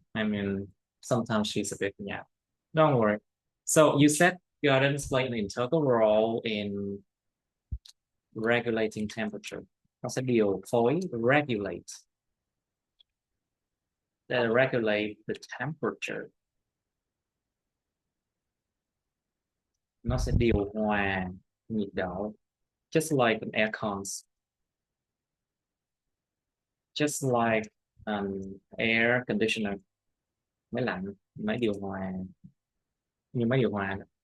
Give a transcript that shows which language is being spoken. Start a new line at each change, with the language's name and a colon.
English: I mean, sometimes she's a bit, yeah. Don't worry. So you said gardens play an integral role in regulating temperature.
Vietnamese: Nó sẽ điều phối, regulate.
English: They regulate the temperature.
Vietnamese: Nó sẽ điều hòa nhiệt độ.
English: Just like an air cons. Just like an air conditioner.
Vietnamese: Máy lạnh, máy điều hòa. Như máy điều hòa.